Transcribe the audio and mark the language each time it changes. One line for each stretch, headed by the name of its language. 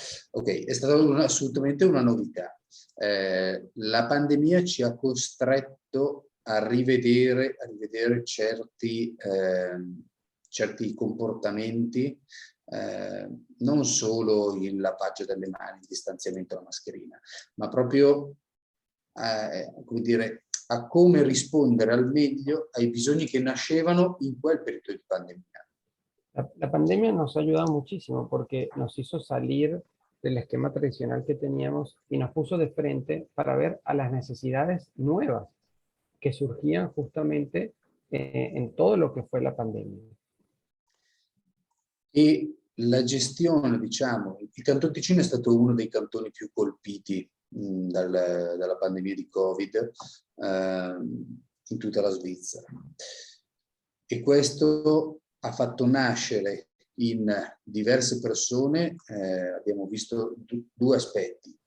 Italian: Ok, è stata assolutamente una novità. La pandemia ci ha costretto a rivedere certi comportamenti, non solo il lavaggio delle mani, il distanziamento della mascherina, ma proprio come dire, a come rispondere al meglio ai bisogni che nascevano in quel periodo di pandemia.
Spanish: La pandemia nos ha ayudado muchísimo porque nos hizo salir del esquema tradicional que teníamos y nos puso de frente para ver a las necesidades nuevas que surgían justamente en todo lo que fue la pandemia.
Italian: E la gestione, diciamo, il Canton Ticino è stato uno dei cantoni più colpiti dalla pandemia di Covid in tutta la Svizzera. E questo ha fatto nascere in diverse persone, abbiamo visto due aspetti.